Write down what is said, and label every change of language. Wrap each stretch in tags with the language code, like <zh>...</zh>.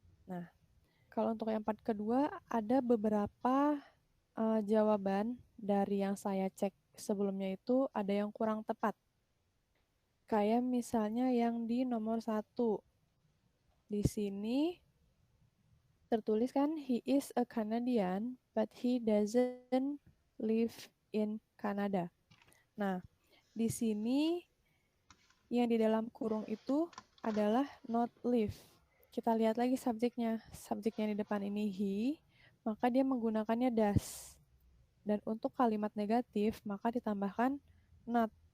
<id>Nah, kalau untuk yang part kedua ada beberapa jawaban dari yang saya cek sebelumnya itu ada yang kurang tepat. Kayak misalnya yang di nomor 1. Di sini tertulis kan</id> <en>he is a Canadian but he doesn't live in Canada.</en> <id>Nah, di sini yang di dalam kurung itu adalah not live. Kita lihat lagi subjeknya. Subjeknya di depan ini he, maka dia menggunakannya does. Dan untuk kalimat negatif, maka ditambahkan not.</id>